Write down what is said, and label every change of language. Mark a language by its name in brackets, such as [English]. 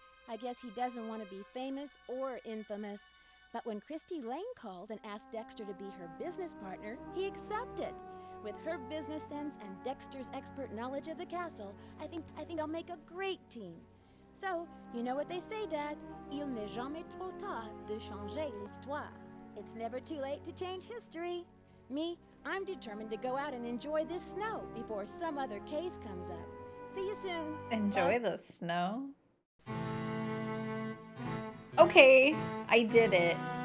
[English] I guess he doesn't want to be famous or infamous. But when Christy Lane called and asked Dexter to be her business partner, he accepted. With her business sense and Dexter's expert knowledge of the castle, I think I'll make a great team. So, you know what they say, Dad? [French] Il n'est jamais trop tard de changer l'histoire. [English] It's never too late to change history. Me, I'm determined to go out and enjoy this snow before some other case comes up. See you soon. Enjoy the snow. Okay, I did it.